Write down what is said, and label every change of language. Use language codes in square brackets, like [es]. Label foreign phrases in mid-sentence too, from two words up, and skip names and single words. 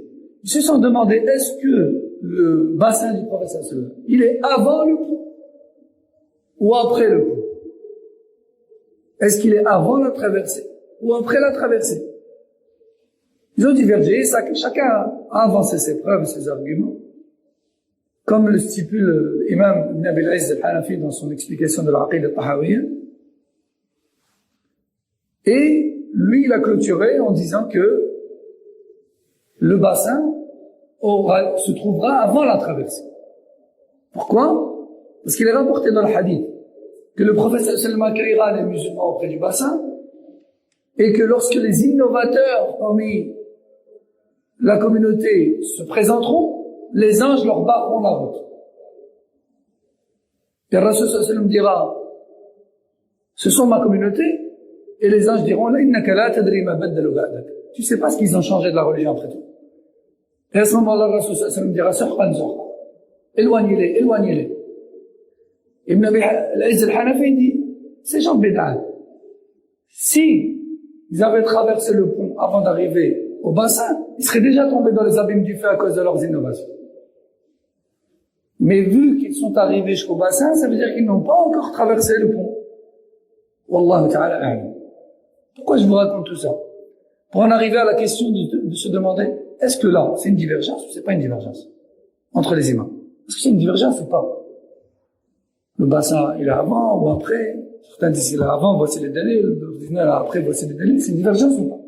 [fr] Ils se sont demandé, est-ce que le bassin du prophète [ar] صلى الله عليه وسلم, [fr] il est avant le pont ou après le pont? Est-ce qu'il est avant la traversée ou après la traversée? Ils ont divergé, chacun a avancé ses preuves, ses arguments, comme le stipule l'imam Ibn Abi al-Izz al-Hanafi dans son explication de l'Aqid al-Tahawiyya. Et lui, il a clôturé en disant que le bassin se trouvera avant la traversée. Pourquoi? Parce qu'il est rapporté dans le hadith que le prophète [ar] صلى الله عليه وسلم [fr] accueillera les musulmans auprès du bassin, et que lorsque les innovateurs parmi la communauté se présenteront, les anges leur barreront la route. Et le Rasul [ar] صلى الله عليه وسلم [fr] dira, ce sont ma communauté, et les anges diront, [ar] لا إنك لا تدري ما بدلوا بعدك. [fr] Tu sais pas ce qu'ils ont changé de la religion après tout. Et à ce moment-là, le Rasul [ar] صلى الله عليه وسلم [fr] dira, Surqan. Éloignez-les, éloignez-les. Ibn Abi al-Izz al-Hanafi dit, ces gens de bid'a, si ils avaient traversé le pont avant d'arriver au bassin, ils seraient déjà tombés dans les abîmes du feu à cause de leurs innovations. Mais vu qu'ils sont arrivés jusqu'au bassin, ça veut dire qu'ils n'ont pas encore traversé le pont. [ar] والله تعالى أعلم. [fr] Pourquoi je vous raconte tout ça? Pour en arriver à la question de se demander, est-ce que là, c'est une divergence ou c'est pas une divergence entre les imams? Est-ce que c'est une divergence ou pas? Le bassin, il est avant ou après? Certains disent qu'il est avant, voici les délais. D'autres disent après, voici les délais. C'est une divergence ou pas?